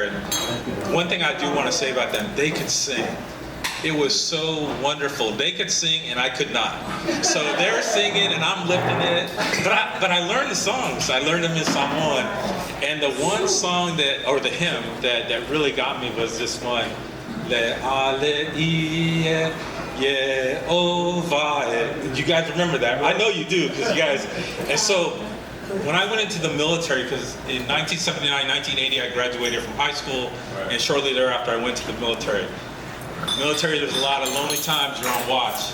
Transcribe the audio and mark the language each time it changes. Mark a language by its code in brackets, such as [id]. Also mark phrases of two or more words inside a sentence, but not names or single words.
[en] And one thing I do want to say about them, they could sing. It was so wonderful. They could sing and I could not. So they're singing and I'm lifting it. But I learned the songs. I learned them in Samoan. And the one song or the hymn that really got me was this one. [sm] Le ale ie Yehovah. [en] You guys remember that? I know you do because you guys. And so when I went into the military, because in 1979, 1980, I graduated from high school, and shortly thereafter I went to the military. There's a lot of lonely times you're on watch.